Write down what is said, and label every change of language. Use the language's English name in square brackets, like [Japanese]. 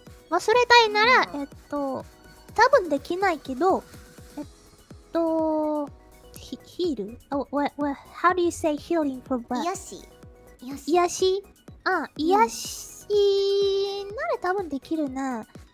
[Japanese] 忘れたいなら、多分できないけど、 [English] heal? How do you say healing for what? [Japanese] 癒し癒しなら多分できるな。